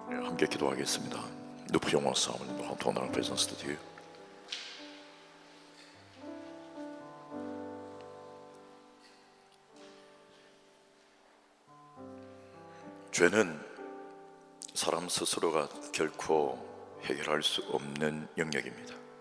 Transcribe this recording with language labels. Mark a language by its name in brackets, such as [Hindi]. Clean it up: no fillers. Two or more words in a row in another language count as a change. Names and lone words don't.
[Korean] 함께 기도하겠습니다. [French] Nous prions ensemble, nous rentrons dans la présence de Dieu. [Korean] 죄는 사람 스스로가 결코 해결할 수 없는 영역입니다.